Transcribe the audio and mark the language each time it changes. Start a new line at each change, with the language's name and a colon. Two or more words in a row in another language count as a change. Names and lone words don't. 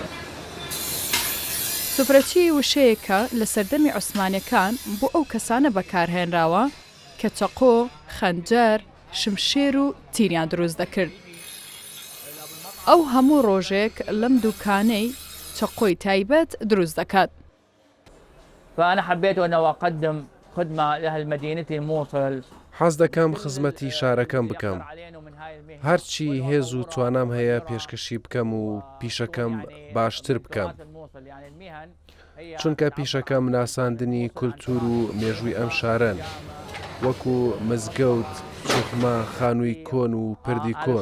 Kurdish: سوفرەچی وشەیەکە لە سەردەمی عوسمانیەکان بۆ ئەو کەسانە بەکارهێنراوە کە چەقۆ، خەنجەر، شمشێر و تیریان دروست دەکرد. ئەو هەموو ڕۆژێک لەم دوکانەی چەقۆی تایبەت دروست دەکات.
Arabic: فأنا حبيت أن أقدم خدمة لأهل مدينة الموصل.
Kurdish: حەز دەکەم خزمەتی شارەکەم بکەم. هەرچی هێز و توانام هەیە پێشکەشی بکەم و پیشەکەم باشتر بکەم. چونکە پیشەکەم ناساندنی کولتور و مێژووی ئەم شارەن، وەکو مزگەوت، چوخمە، خانووی کۆن و پردی کۆن.